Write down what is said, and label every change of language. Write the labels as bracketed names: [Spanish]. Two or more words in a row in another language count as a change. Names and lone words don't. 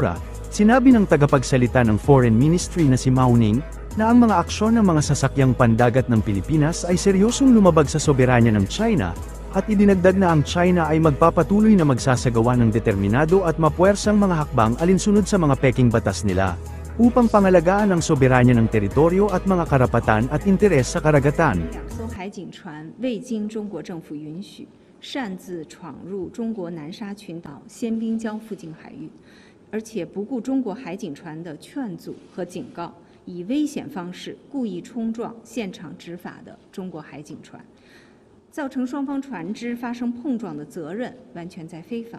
[Filipino] Sinabi ng tagapagsalita ng Foreign Ministry na si Mao Ning, na ang mga aksyon ng mga sasakyang pandagat ng Pilipinas ay seryosong lumabag sa soberanya ng China, at idinagdag na ang China ay magpapatuloy na magsasagawa ng determinado at mapuwersang mga hakbang alinsunod sa mga peking batas nila, upang pangalagaan ang soberanya ng teritoryo at mga karapatan at interes sa karagatan. [Chinese] 2 艘海警船未经中国政府允许，擅自闯入中国南沙群岛仙宾礁附近海域，而且不顾中国海警船的劝阻和警告，以危险方式故意冲撞现场执法的中国海警船，造成双方船只发生碰撞的责任完全在菲方。